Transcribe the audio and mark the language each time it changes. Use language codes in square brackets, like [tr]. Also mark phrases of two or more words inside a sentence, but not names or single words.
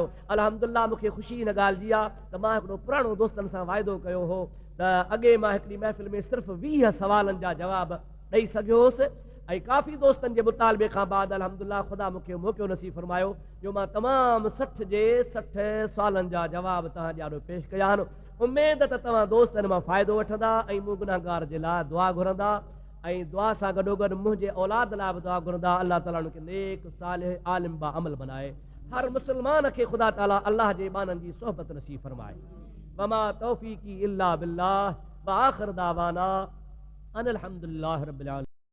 [sd] अल्हम्दुलिल्लाह मूंखे ख़ुशी हिन ॻाल्हि जी आहे त मां हिकिड़ो पुराणो दोस्तनि सां वाइदो कयो हो त अॻे मां हिकिड़ी महफ़िल में सिर्फ़ु 20 सवालनि जा जवाब ॾेई सघियो हुउसि, ऐं काफ़ी दोस्तनि जे मुतालबे खां बाद अल्हम्दुलिल्लाह ख़ुदा मूंखे मौक़ो नसीब फरमायो जो मां तमामु 60 सुवालनि जा जवाब तव्हां ॾियारो पेश कया आहिनि। उमेद त तव्हां दोस्त हिन मां फ़ाइदो वठंदा ऐं मूं गुनाहगार जे लाइ दुआ घुरंदा, ऐं दुआ सां गॾोगॾु मुंहिंजे औलाद लाइ बि दुआ घुरंदा। अल्लाह ताला उनखे नेक सालिह आलिम बा अमल बनाए। हर मुस्लमान खे ख़ुदा ताला अल्लाह जे बाननि जी सोहबत नसीब फरमाए। [ar] وما توفيقي إلا بالله وآخر دعوانا أن الحمد لله رب العالمين.